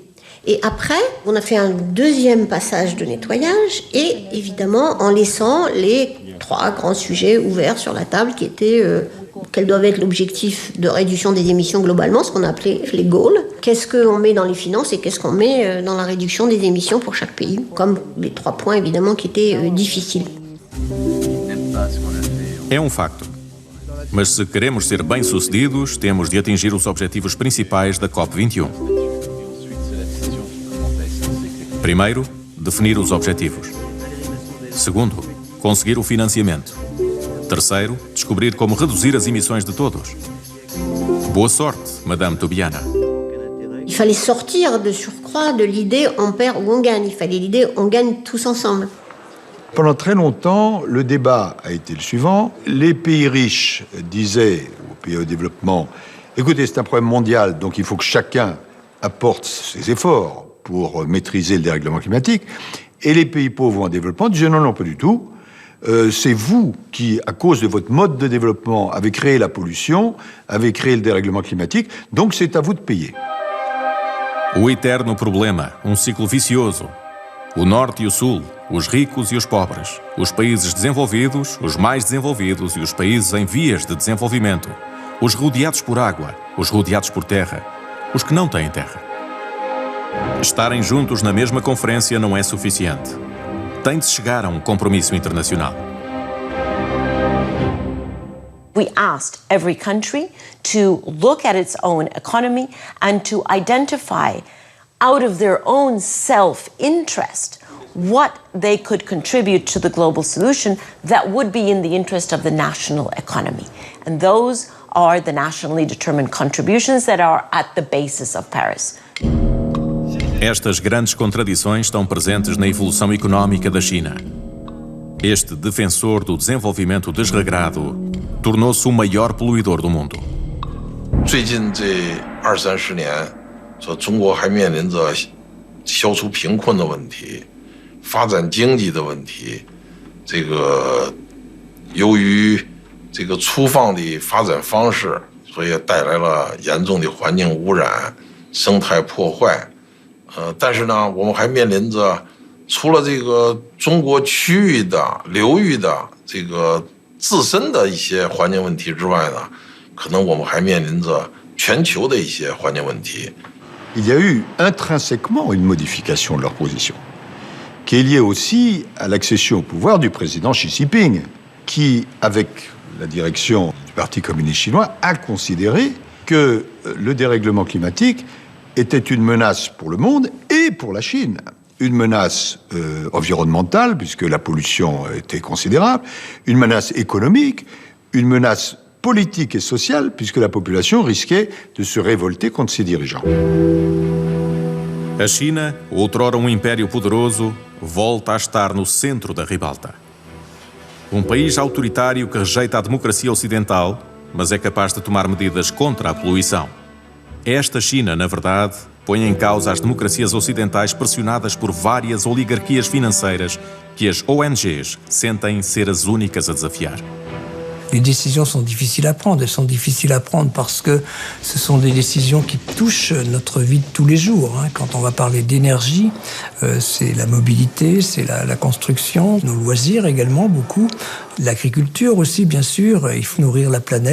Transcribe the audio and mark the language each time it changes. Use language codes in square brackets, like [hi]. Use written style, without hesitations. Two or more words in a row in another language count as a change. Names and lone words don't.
[fr] Et après, on a fait un deuxième passage de nettoyage, et évidemment en laissant les 3 grands sujets ouverts sur la table, qui étaient quel doit être l'objectif de réduction des émissions globalement, ce qu'on a appelé les goals. Qu'est-ce qu'on met dans les finances et qu'est-ce qu'on met dans la réduction des émissions pour chaque pays, comme les 3 points évidemment qui étaient difficiles. [pt] É facto. Mas se queremos ser bem-sucedidos, temos de atingir os objetivos principais da COP21. Primeiro, definir os objetivos. Segundo, conseguir o financiamento. Terceiro, descobrir como reduzir as emissões de todos. Boa sorte, Madame Toubiana. [fr] Il fallait sortir de surcroît de l'idée on perd ou on gagne. Il fallait l'idée on gagne tous ensemble. Pendant très longtemps, le débat a été le suivant. Les pays riches disaient aux pays au développement, écoutez, c'est un problème mondial, donc il faut que chacun apporte ses efforts pour maîtriser le dérèglement climatique. Et les pays pauvres ou en développement disaient non, pas du tout. C'est vous qui, à cause de votre mode de développement, avez créé la pollution, avez créé le dérèglement climatique, donc c'est à vous de payer. [pt] O eterno problema, ciclo vicioso. O norte e o sul, os ricos e os pobres, os países desenvolvidos, os mais desenvolvidos e os países em vias de desenvolvimento, os rodeados por água, os rodeados por terra, os que não têm terra. Estarem juntos na mesma conferência não é suficiente. Tem de chegar a compromisso internacional. [en] We asked every country to look at its own economy and to identify, out of their own self-interest, what they could contribute to the global solution that would be in the interest of the national economy. And those are the nationally determined contributions that are at the basis of Paris. [pt] Estas grandes contradições estão presentes na evolução económica da China. Este defensor do desenvolvimento desregrado tornou-se o maior poluidor do mundo. [zh] 最近这20-30年，说中国还面临着消除贫困的问题、发展经济的问题。这个由于这个粗放的发展方式，所以带来了严重的环境污染、生态破坏。但是呢，我们还面临着除了这个中国区域的流域的这个自身的一些环境问题之外呢，可能我们还面临着全球的一些环境问题。 [fr] Il y a eu intrinsèquement une modification de leur position, qui est liée aussi à l'accession au pouvoir du président Xi Jinping, qui, avec la direction du Parti communiste chinois, a considéré que le dérèglement climatique était une menace pour le monde et pour la Chine. Une menace environnementale, puisque la pollution était considérable, une menace économique, une menace politique et sociale, puisque la population risquait de se révolter contre ses dirigeants. [pt] A China, outrora império poderoso, volta a estar no centro da ribalta. País autoritário que rejeita a democracia ocidental, mas é capaz de tomar medidas contra a poluição. Esta China, na verdade, põe em causa as democracias ocidentais pressionadas por várias oligarquias financeiras que as ONGs sentem ser as únicas a desafiar. [fr] Les décisions sont difficiles à prendre. Elles sont difficiles à prendre parce que ce sont des décisions qui touchent notre vie de tous les jours. Quand on va parler d'énergie, c'est la mobilité, c'est la construction, nos loisirs également, beaucoup. L'agriculture aussi, bien sûr. Il faut nourrir la planète.